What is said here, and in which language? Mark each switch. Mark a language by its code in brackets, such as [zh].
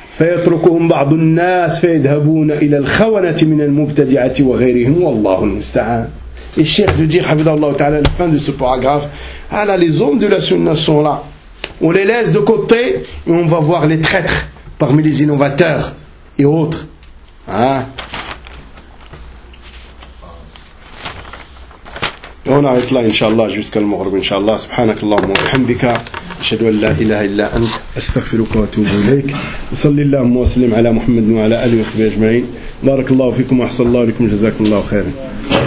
[ar] فيتركهم بعض الناس فيذهبون إلى الخونة من المبتدعة وغيرهم والله المستعان. الشيخ دودير حفظه الله تعالى في [fr] fin de ce paragraphe. Ah là, les hommes de la sunna sont là. On les laisse de côté et on va voir les traîtres parmi les innovateurs et autres. Hein? On arrête là, inshallah, jusqu'à le maghrib, inshallah. [ar] سبحانك اللهم وبحمدك أشهد أن لا إله إلا أنت أستغفرك وأتوب إليك وصلي اللهم وسلم على محمد وعلى آله وصحبه أجمعين بارك الله فيكم وأحسن الله إليكم جزاكم الله خيرا